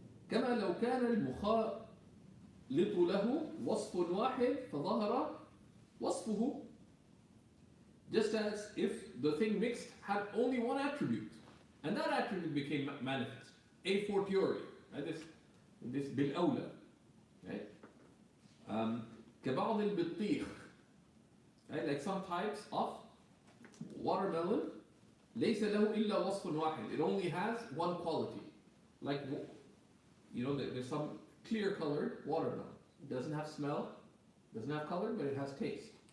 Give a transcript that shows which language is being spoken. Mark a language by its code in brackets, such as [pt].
[ar] كما لو كان المخالط له وصف واحد فظهر وصفه, [en] just as if the thing mixed had only one attribute and that attribute became manifest, a fortiori, right? This بالأولى, right? [ar] كبعض البطيخ, right? [en] Like some types of watermelon, [ar] ليس له إلا وصف واحد, [en] it only has one quality, like, there's some clear colored watermelon, it doesn't have smell, doesn't have color, but it has taste.